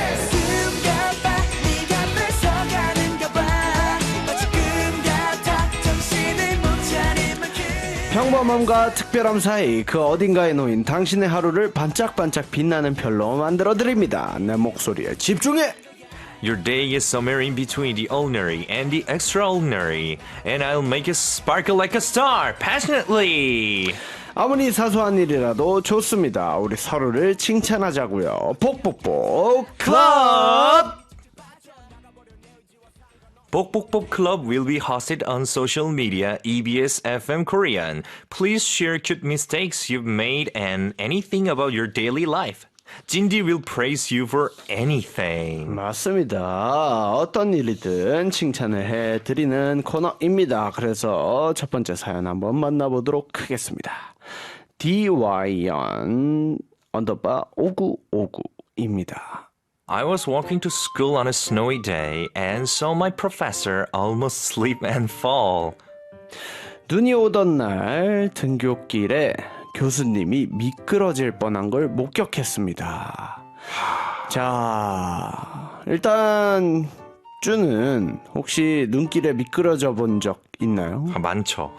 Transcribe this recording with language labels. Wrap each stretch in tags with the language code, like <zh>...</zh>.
<ko>지금 봐, 네가 뺏어가는가 봐. 지금 같아 정신을 못 차리면 평범함과 특별함 사이 그 어딘가에 놓인 당신의 하루를 반짝반짝 빛나는 별로 만들어드립니다. 내 목소리에 집중해!</ko> <en>Your day is somewhere in between the ordinary and the extraordinary, and I'll make it sparkle like a star, passionately.</en> <ko>아무리 사소한 일이라도 좋습니다. 우리 서로를 칭찬하자고요. 복복복 클럽!</ko> <en>Bokbokbok Club will be hosted on social media EBS FM Korean. Please share cute mistakes you've made and anything about your daily life. Cindy will praise you for anything.</en> <ko>맞습니다. 어떤 일이든 칭찬을 해드리는 코너입니다. 그래서 첫 번째 사연 한번 만나보도록 하겠습니다. DYN 언더바 5959입니다.</ko> <en>I was walking to school on a snowy day and saw my professor almost slip and fall.</en> <ko>눈이 오던 날 등굣길에 교수님이 미끄러질 뻔한 걸 목격했습니다. 자, 일단 쭈는 혹시 눈길에 미끄러져 본 적 있나요? 아, 많죠.</ko>